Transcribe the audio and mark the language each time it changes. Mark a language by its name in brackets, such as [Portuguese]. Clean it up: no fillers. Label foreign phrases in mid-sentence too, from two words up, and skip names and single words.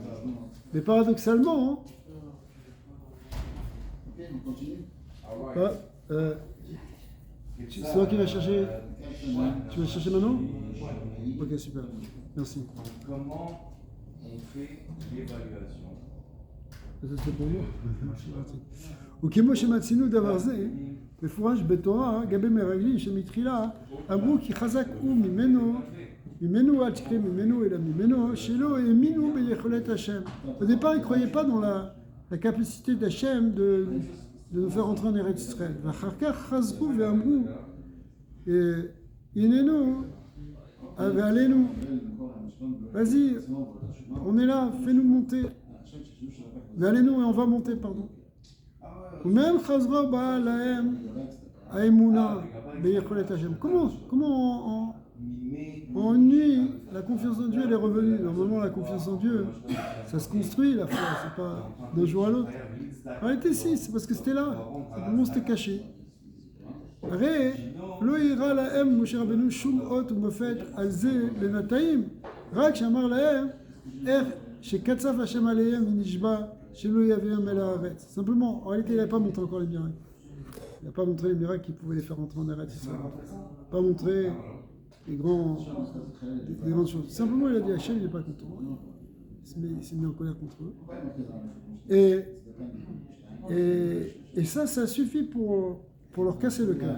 [French] Mais paradoxalement, c'est toi qui vas chercher. Tu vas chercher maintenant? Ok, super. Merci. Comment on fait l'évaluation? Ça c'est pour moi. [Hebrew] וכמו שמצינו דבר זה, מפורש בתורה, גבי מרגלים שמתחילה, אמרו כי חזק הוא ממנו אל תקרא ממנו אלא ממנו, שלא האמינו ביכולת השם. [French] Au départ, ils ne croyaient pas dans la capacité d'Hachem de nous faire entrer en Eretz Israël. [Hebrew] ואחר כך חזרו ואמרו, הננו ועלינו, [French] vas-y, on est là, fais-nous monter. ועלינו, et on va monter, pardon. [Hebrew] ומהם חזרה באה להם האמונה ביכולת השם. [French] Comment en une nuit, la confiance en Dieu elle est revenue. Normalement, la confiance en Dieu, ça se construit, la foi, c'est pas d'un jour à l'autre. En réalité, si, c'est parce que c'était là. Simplement, c'était caché. [Hebrew] הרי לא הראה להם משה רבנו שום אות ומופת על זה בינתיים, רק שאמר להם איך שקצף השם עליהם ונשבע שלא יביאם אל הארץ. [French] Simplement, en réalité, il n'avait pas montré encore les miracles. Il n'a pas montré les miracles qui pouvaient les faire entrer en Eretz Israël. Il n'a pas montré les grandes choses. Simplement, il a dit Hachem, il n'est pas content. Il s'est mis en colère contre eux. Et ça suffit pour leur casser le cœur.